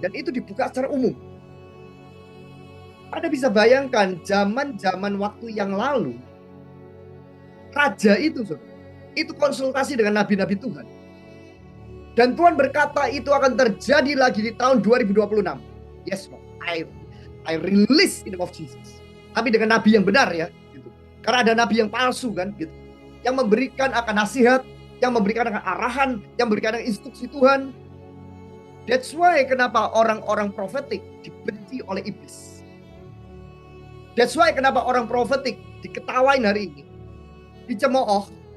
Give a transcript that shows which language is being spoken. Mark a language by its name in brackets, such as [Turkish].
[Indonesian] Dan itu dibuka secara umum. Anda bisa bayangkan zaman-zaman waktu yang lalu, raja itu konsultasi dengan nabi-nabi Tuhan. Dan Tuhan berkata itu akan terjadi lagi di tahun 2026. [English] Yes, I release in the name of Jesus. [Indonesian] Tapi dengan nabi yang benar ya. Gitu. Karena ada nabi yang palsu kan. Gitu. Yang memberikan akan nasihat, yang memberikan akan arahan, yang memberikan akan instruksi Tuhan. That's why kenapa orang-orang profetik dibenci oleh iblis. That's why kenapa orang profetik diketawain hari ini, dicemooh.